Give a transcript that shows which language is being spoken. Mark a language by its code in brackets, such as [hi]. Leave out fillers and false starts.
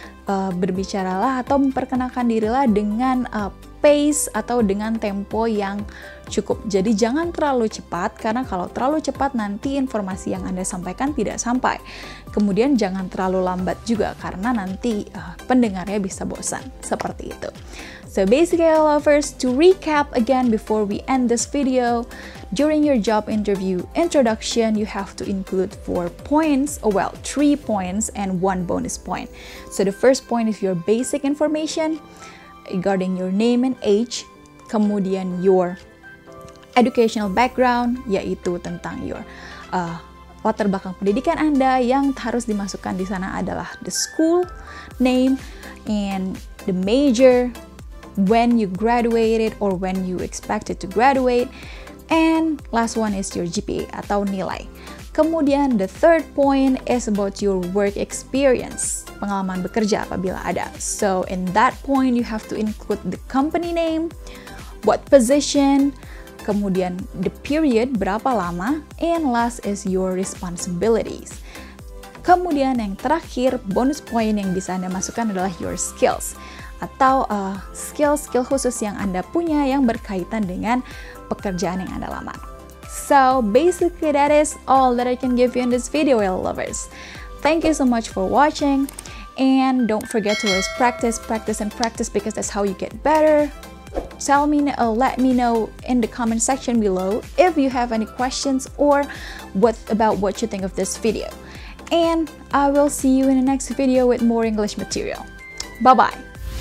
[id] Berbicaralah atau memperkenalkan dirilah dengan pace atau dengan tempo yang cukup. Jadi jangan terlalu cepat karena kalau terlalu cepat nanti informasi yang Anda sampaikan tidak sampai. Kemudian jangan terlalu lambat juga karena nanti pendengarnya bisa bosan. Seperti itu. [en] So basically, lovers, to recap again before we end this video, during your job interview introduction, you have to include 4 points, 3 points and 1 bonus point. So the first point is your basic information regarding your name and age, kemudian your educational background, [id] yaitu tentang [en] your [id] latar belakang pendidikan Anda. Yang harus dimasukkan di sana adalah [en] the school name and the major, when you graduated or when you expected to graduate, and last one is your GPA [id] atau nilai. [en] Kemudian the third point is about your work experience, [id] pengalaman bekerja apabila ada. [en] So in that point you have to include the company name, what position, kemudian the period, [id] berapa lama, [en] and last is your responsibilities. [id] Kemudian yang terakhir, bonus point yang bisa Anda masukkan adalah [en] your skills [id] atau skill-skill khusus yang Anda punya yang berkaitan dengan pekerjaan yang Anda lamar. [en] So basically that is all that I can give you in this video, lovers. Thank you so much for watching, and don't forget to always practice because that's how you get better. Let me know in the comment section below if you have any questions or about what you think of this video. And I will see you in the next video with more English material. Bye bye.